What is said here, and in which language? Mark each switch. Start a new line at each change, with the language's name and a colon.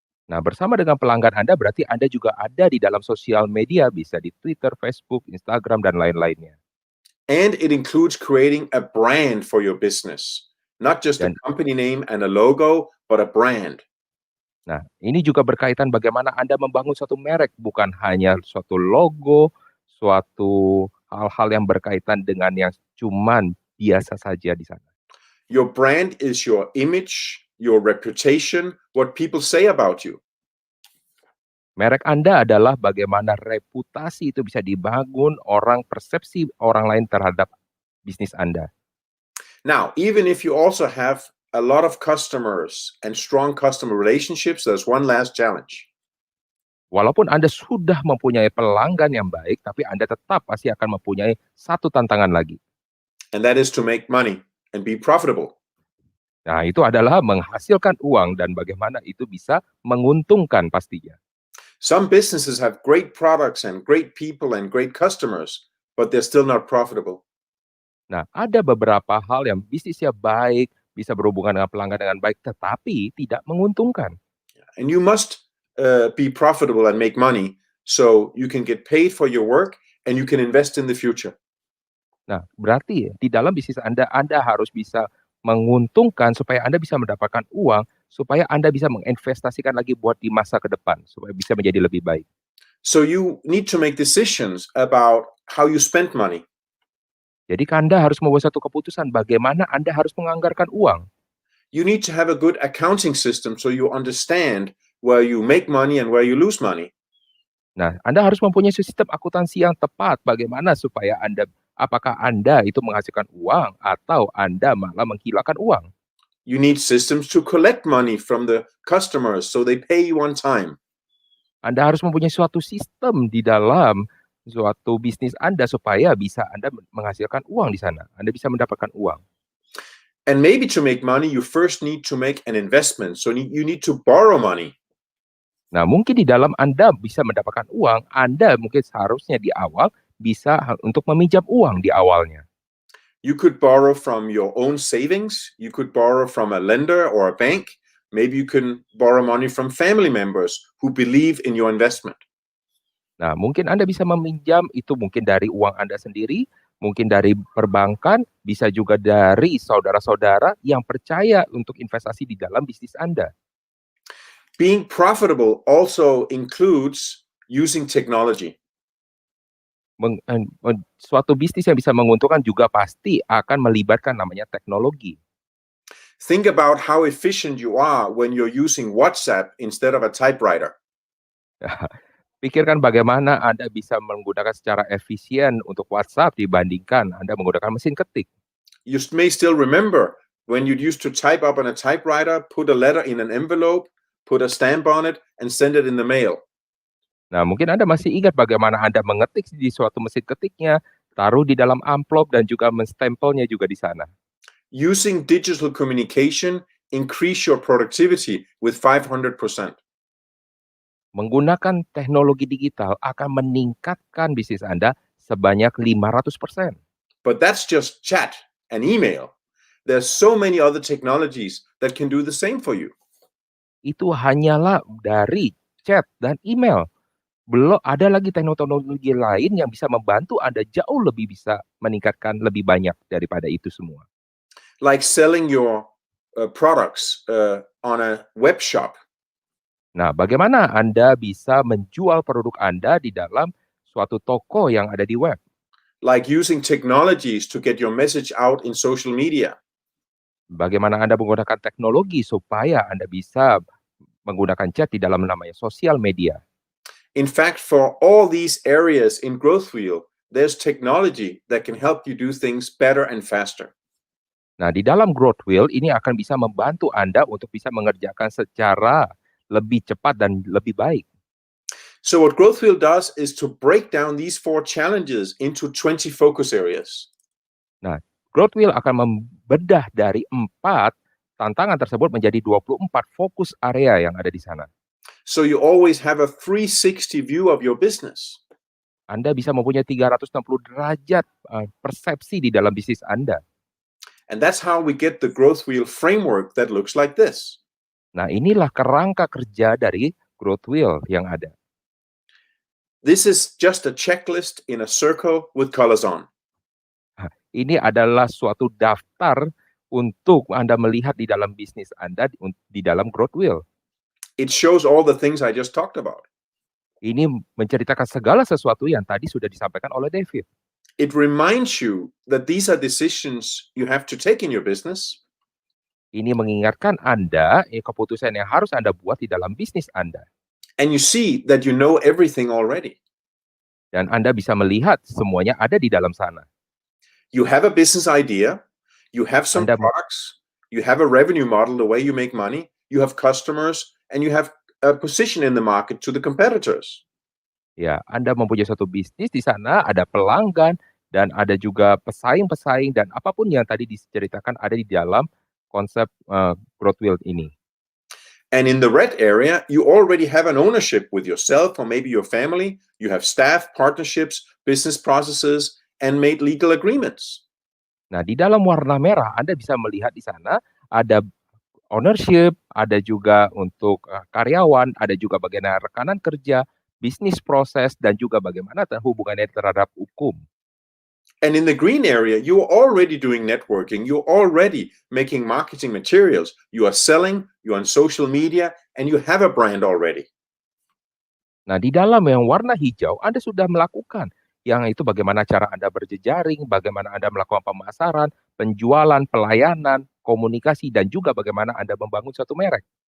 Indonesian: Nah, bersama dengan pelanggan Anda berarti Anda juga ada di dalam sosial media, bisa di Twitter, Facebook, Instagram, dan lain-lainnya.
English: And it includes creating a brand for your business, not just a
Indonesian: Dan
English: company name and a logo, but a brand.
Indonesian: nah, ini juga berkaitan bagaimana Anda membangun suatu merek, bukan hanya suatu logo, suatu hal-hal yang berkaitan dengan yang cuman biasa saja di sana.
English: Your brand is your image, your reputation, what people say about you.
Indonesian: Merek Anda adalah bagaimana reputasi itu bisa dibangun, persepsi orang lain terhadap bisnis Anda.
English: Now, even if you also have a lot of customers and strong customer relationships, there's one last challenge.
Indonesian: Walaupun Anda sudah mempunyai pelanggan yang baik, tapi Anda tetap pasti akan mempunyai satu tantangan lagi.
English: And that is to make money and be profitable.
Indonesian: Nah, itu adalah menghasilkan uang dan bagaimana itu bisa menguntungkan pastinya.
English: Some businesses have great products and great people and great customers, but they're still not profitable.
Indonesian: Nah, ada beberapa hal yang bisnisnya baik, bisa berhubungan dengan pelanggan dengan baik, tetapi tidak menguntungkan.
English: And you must be profitable and make money so you can get paid for your work and you can invest in the future.
Indonesian: Nah, berarti di dalam bisnis Anda harus bisa menguntungkan supaya Anda bisa mendapatkan uang, supaya Anda bisa menginvestasikan lagi buat di masa ke depan, supaya bisa menjadi lebih baik.
English: So you need to make decisions about how you spend money.
Indonesian: Jadi Anda harus membuat satu keputusan bagaimana Anda harus menganggarkan uang.
English: You need to have a good accounting system so you understand where you make money and where you lose money.
Indonesian: Nah, Anda harus mempunyai sistem akuntansi yang tepat bagaimana supaya apakah Anda itu menghasilkan uang atau Anda malah menghilangkan uang.
English: You need systems to collect money from the customers so they pay you on time.
Indonesian: Anda harus mempunyai suatu sistem di dalam suatu bisnis Anda supaya bisa Anda menghasilkan uang di sana. Anda bisa mendapatkan uang.
English: And maybe to make money, you first need to make an investment. So you need to borrow money.
Indonesian: Nah, mungkin di dalam Anda bisa mendapatkan uang, Anda mungkin seharusnya di awal bisa untuk meminjam uang di awalnya.
English: You could borrow from your own savings. You could borrow from a lender or a bank. Maybe you can borrow money from family members who believe in your investment.
Indonesian: Nah, mungkin Anda bisa meminjam itu mungkin dari uang Anda sendiri, mungkin dari perbankan, bisa juga dari saudara-saudara yang percaya untuk investasi di dalam bisnis Anda.
English: Being profitable also includes using technology.
Indonesian: Suatu bisnis yang bisa menguntungkan juga pasti akan melibatkan namanya teknologi.
English: Think about how efficient you are when you're using WhatsApp instead of a typewriter.
Indonesian: Pikirkan bagaimana Anda bisa menggunakan secara efisien untuk WhatsApp dibandingkan Anda menggunakan mesin ketik.
English: You may still remember when you used to type up on a typewriter, put a letter in an envelope, put a stamp on it, and send it in the mail.
Indonesian: Nah, mungkin Anda masih ingat bagaimana Anda mengetik di suatu mesin ketiknya, taruh di dalam amplop dan juga menstempelnya juga di sana.
English: Using digital communication increase your productivity with 500%.
Indonesian: Menggunakan teknologi digital akan meningkatkan bisnis Anda sebanyak 500%.
English: But that's just chat and email. There's so many other technologies that can do the same for you.
Indonesian: Itu hanyalah dari chat dan email. Belum ada lagi teknologi lain yang bisa membantu Anda jauh lebih bisa meningkatkan lebih banyak daripada itu semua.
English: Like selling your products on a web shop.
Indonesian: Nah, bagaimana Anda bisa menjual produk Anda di dalam suatu toko yang ada di web?
English: Like using technologies to get your message out in social media.
Indonesian: Bagaimana Anda menggunakan teknologi supaya Anda bisa menggunakan chat di dalam namanya sosial media.
English: In fact, for all these areas in GrowthWheel, there's technology that can help you do things better and faster.
Indonesian: Nah, di dalam GrowthWheel ini akan bisa membantu Anda untuk bisa mengerjakan secara lebih cepat dan lebih baik.
English: So what GrowthWheel does is to break down these 4 challenges into 20 focus areas.
Indonesian: Nah, GrowthWheel akan membedah dari 4 tantangan tersebut menjadi 24 fokus area yang ada di sana.
English: So you always have a 360 view of your business.
Indonesian: Anda bisa mempunyai 360 derajat persepsi di dalam bisnis Anda.
English: And that's how we get the GrowthWheel framework that looks like this.
Indonesian: Nah, inilah kerangka kerja dari GrowthWheel yang ada.
English: This is just a checklist in a circle with colors on.
Indonesian: Ini adalah suatu daftar untuk Anda melihat di dalam bisnis Anda di dalam GrowthWheel.
English: It shows all the things I just talked about.
Indonesian: Ini menceritakan segala sesuatu yang tadi sudah disampaikan oleh David.
English: It reminds you that these are decisions you have to take in your business.
Indonesian: Ini mengingatkan Anda keputusan yang harus Anda buat di dalam bisnis Anda.
English: And you see that you know everything already.
Indonesian: Dan Anda bisa melihat semuanya ada di dalam sana.
English: You have a business idea, you have some products, you have a revenue model, the way you make money, you have customers, and you have a position in the market to the competitors.
Indonesian: Ya, Anda mempunyai suatu bisnis di sana, ada pelanggan, dan ada juga pesaing-pesaing, dan apapun yang tadi diceritakan ada di dalam konsep GrowthWheel ini.
English: And in the red area, you already have an ownership with yourself or maybe your family. You have staff, partnerships, business processes, and made legal agreements.
Indonesian: Nah, di dalam warna merah, Anda bisa melihat di sana ada ownership, ada juga untuk karyawan, ada juga bagaimana rekanan kerja, bisnis proses, dan juga bagaimana hubungannya terhadap hukum.
English: And in the green area, you are already doing networking. You're already making marketing materials. You are selling, you're on social media, and you have a brand already.
Indonesian: Nah, di dalam yang warna hijau, Anda sudah melakukan. Yang itu bagaimana cara Anda berjejaring, bagaimana Anda melakukan pemasaran, penjualan, pelayanan, komunikasi, dan juga bagaimana Anda membangun suatu merek.